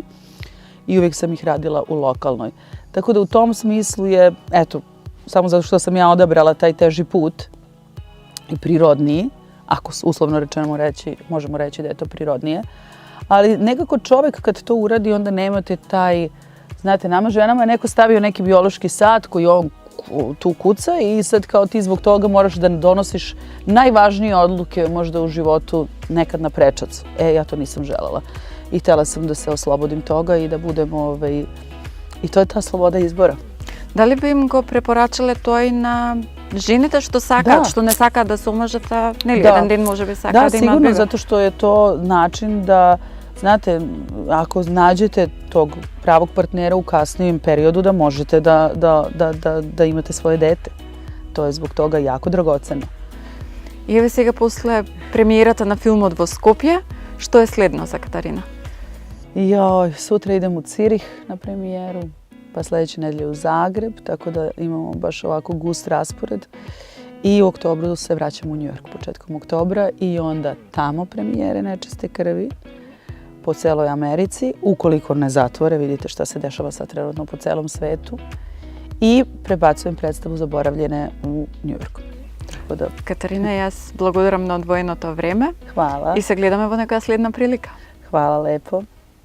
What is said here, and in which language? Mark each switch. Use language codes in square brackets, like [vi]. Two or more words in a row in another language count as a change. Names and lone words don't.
[sr] I uvijek sam ih radila u lokalnoj. Tako da u tom smislu je, eto, samo zato što sam ja odabrala taj teži put i prirodniji, ako uslovno rečeno možemo reći da je to prirodnije, ali nekako čovjek kad to uradi onda nemate taj, znate, nama ženama je neko stavio neki biološki sat koji on tu kuca i sad kao ti zbog toga moraš da donosiš najvažnije odluke možda u životu nekad na prečac. Ja to nisam želela. I htjela sam da se oslobodim toga i da budem, i to je ta sloboda izbora. [mk] Дали би им го препорачале тоа и на жените што сакаат, што не сакаат да се омажат, нели, еден ден можеби сакаат да имаат бебе? [sr] Da, sigurno, zato što je to način da, znate, ako nađete tog pravog partnera u kasnijem periodu, da možete da imate svoje dete. To je zbog toga jako dragoceno. [mk] И еве сега после премиерата на филмот во Скопје, што е следно за Катарина? [sr] Joj, sutra idem u Cirih na premijeru, pa sljedeće nedelje u Zagreb, tako da imamo baš ovako gust raspored. I u oktobru se vraćamo u New York početkom oktobra i onda tamo premijere Nečiste krvi po celoj Americi, ukoliko ne zatvore, vidite šta se dešava sad trenutno po celom svetu. I prebacujem predstavu Zaboravljene u New Yorku. Tako da, [mk] Katarina, jaz благодарам на одвоеното време [sr] hvala. [mk] и се гледаме во некоја следна прилика. [sr] Hvala lepo.